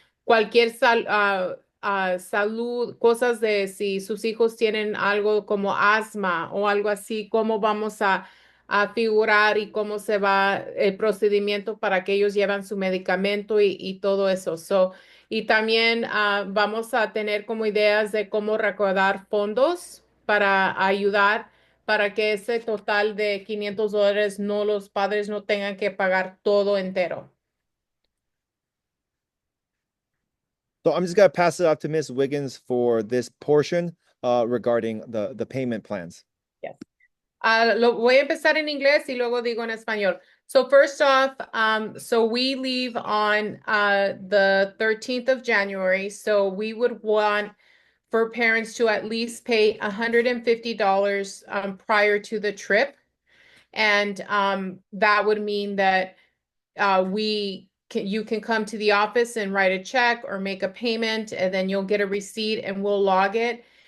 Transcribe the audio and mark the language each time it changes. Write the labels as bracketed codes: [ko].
[es] Cualquier salud, cosas de si sus hijos tienen algo como asma o algo así, cómo vamos a figurar y cómo se va el procedimiento para que ellos lleven su medicamento y todo eso. Y también vamos a tener como ideas de cómo recaudar fondos para ayudar para que ese total de $500 los padres no tengan que pagar todo entero. [en] So I'm just gonna pass it off to Miss Wiggins for this portion regarding the payment plans. Yes. [es] Lo voy a empezar en inglés y luego digo en español. [en] So first off, so we leave on the 13th of January. So we would want for parents to at least pay $150 prior to the trip. And that would mean that you can come to the office and write a check or make a payment, and then you'll get a receipt and we'll log it.